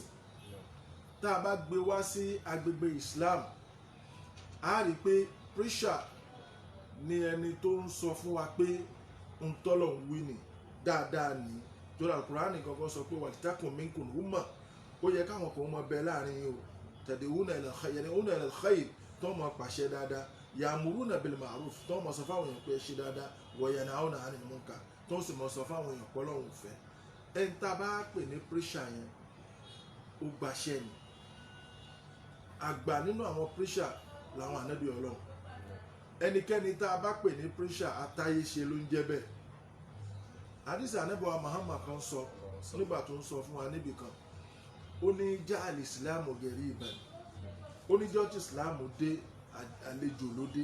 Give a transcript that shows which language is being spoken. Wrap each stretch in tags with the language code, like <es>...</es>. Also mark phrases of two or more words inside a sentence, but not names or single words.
<yo>Tá a bá gbé wá sí agbègbè Islam, a rí i pé preacher ni ẹni tó ń sọ fún wa pé ń tọ́lọ̀ ń wí ni dáadáa ni. Jọ̀rọ̀ Al-Qur'ani kankan sọ pé</yo> <ar>ولتكن منكم أمة,</ar> <yo>ó yẹ káwọn kan mọ bẹ láàrin yìí o.</yo> <ar>تدعون إلى الخير,</ar> <yo>tó mọ pàṣẹ dáadáa.</yo> <ar>يأمرون بالمعروف,</ar> <yo>tó mọ sọ fáwọn èèyàn pé ẹ ṣe dáadáa.</yo> <ar>وينهون عن المنكر,</ar> <yo>tó sì mọ sọ fáwọn èèyàn pé Ọlọ́run fẹ́. Ẹni tá a bá pè ní preacher yẹn ó gbaṣẹ́ ni. Àgbà nínú àwọn preacher làwọn ànábì Ọlọ́run. Ẹnikẹ́ni tá a bá pè ní preacher atáyé ṣe ló ń jẹ́ bẹ́ẹ̀. Àdìsí ànábì wa Muhammad kan sọ nígbà tó ń sọ fún wa níbì kan, ó ní</yo> <ar>جعل الإسلام غريبا,</ar> <yo>ó ní jọ́ tí islam dé àlejò ló dé.</yo>